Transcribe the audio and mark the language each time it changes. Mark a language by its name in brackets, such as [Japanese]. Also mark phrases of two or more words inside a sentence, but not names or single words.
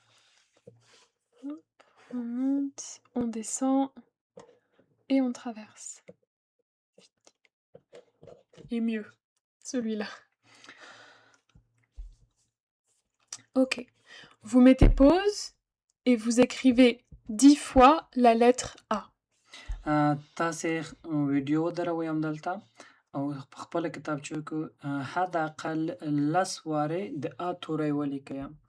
[French] On monte, on descend et on traverse. Et mieux, celui-là. Ok. Vous mettez pause et vous écrivez 10 fois la lettre A. [Pashto] تاسې ویډیو ودروئ همدلته او په خپله کتابچو کې حداقل 10 وارې د ا توری ولیکئ.